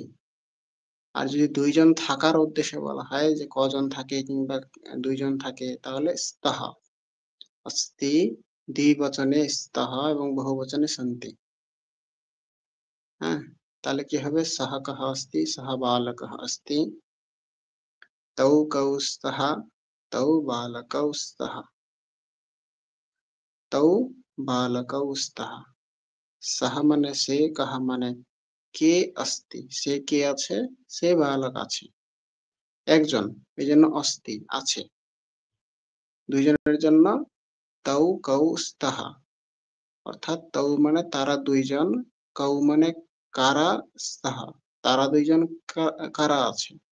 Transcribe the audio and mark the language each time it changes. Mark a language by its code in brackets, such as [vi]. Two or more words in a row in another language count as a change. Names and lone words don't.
[bn] আর যদি ২ জন থাকার উদ্দেশ্যে বলা হয় যে কজন থাকে কিংবা ২ জন থাকে, তাহলে স্তः। अस्ति দ্বিবচনে স্তः এবং বহুবচনে সन्ति। হ্যাঁ? তাহলে কি হবে? [sa] সः কः अस्ति, सः बालकः अस्ति, तौ कौ स्तः, तौ बालकौ स्तः, तौ बालकौ स्तः। [bn] সহ মানে সে, কাহা মানে কে, अस्ति সে কে আছে, সে বালক আছে। একজন, এজন্য अस्ति আছে। ২ জনের জন্য [sa] তৌ কৌ স্তः, [bn] অর্থাৎ তৌ মানে তারা ২ জন, কৌ মানে কারা, স্তः তারা ২ জন কারা আছে।